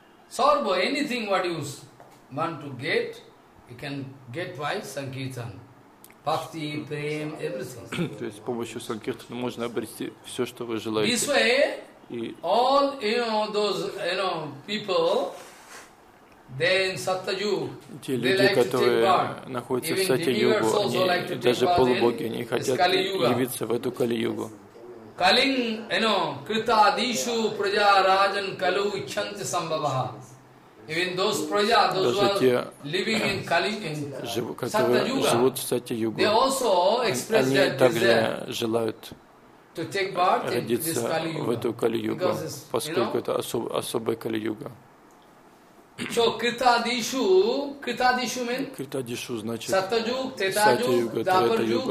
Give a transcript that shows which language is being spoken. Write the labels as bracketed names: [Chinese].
[English] Sarva, anything what you want to get, you can get by Sankirtan. Bhakti, Prem, everything. [Russian] То есть с помощью Sankirtana можно обрести все, что вы желаете. [English] This way, all you know, those you know, people, then Sattaju, [Russian] те люди, которые находятся в Сатья-югу, даже полубоги, они хотят явиться в эту Кали-югу. [Sanskrit] Калинг, you know, крита адишу пража раджан калу ичханти самбабаха. [English] Even those пража, those who are living in Kali, in Satyayuga, they also express their desire to take part in this Kali-yuga. [Russian] Родиться в эту Кали-югу, поскольку это особая Кали-юга. [English] So, крита адишу means? [Russian] Крита адишу значит Сатья-юг, Трета-юг, Двапар-юг,